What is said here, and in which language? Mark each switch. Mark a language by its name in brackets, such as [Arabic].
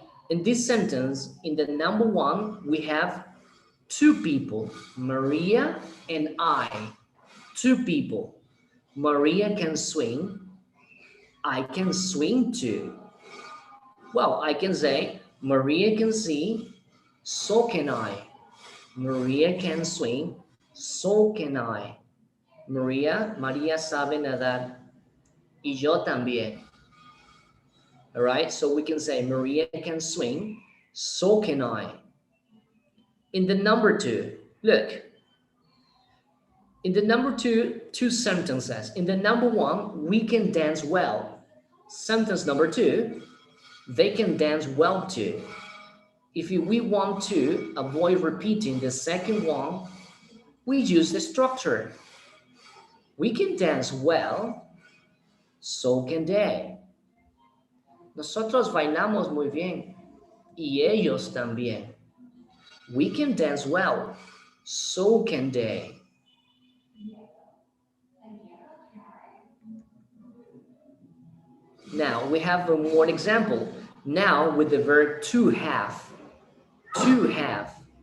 [English] In this sentence, in the number one, we have two people, Maria and I. Two people. Maria can swim. I can swim too. Well, I can say, Maria can see, so can I. Maria can swim, so can I. [Spanish] María sabe nadar, y yo también. [English] All right, so we can say Maria can swim, so can I. In the number two, look. In the number two sentences. In the number one, we can dance well. Sentence number two, they can dance well too. If we want to avoid repeating the second one, we use the structure. We can dance well, so can they. [Spanish] Nosotros bailamos muy bien y ellos también. [English] We can dance well, so can they. Now we have one example. Now with the verb to have. To have.